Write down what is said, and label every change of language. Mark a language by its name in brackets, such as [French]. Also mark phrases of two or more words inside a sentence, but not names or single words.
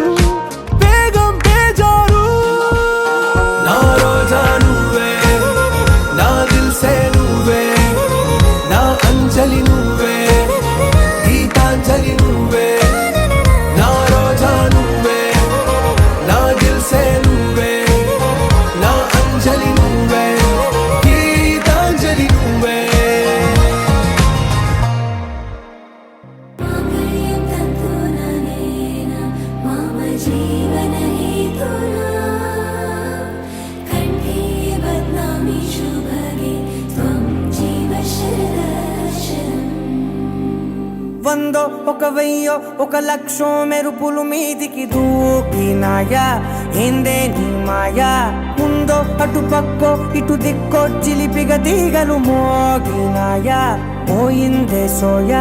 [Telugu] బేగం బేజారు నా రోజా నువ్వే నా దిల్సే నువ్వే నా అంజలి నువ్వే గీతాంజలి నువ్వే నా రోజా నువ్వే నా దిల్సే నువ్వే నా అంజలి నువ్వే గీతాంజలి నువ్వే [Sanskrit] मम जीवन हेतुना कण्ठे बध्नामि शुभगे त्वं जीव शरदर्शनम् [Telugu] వందో ఒక వెయ్యో ఒక లక్షో మెరుపులు మీదికి దూకినాయా ఏందే నీ మాయా ముందో అటు పక్కో ఇటు దిక్కో చిలిపిగ తీగలు మోగినాయా పోయిందే సోయా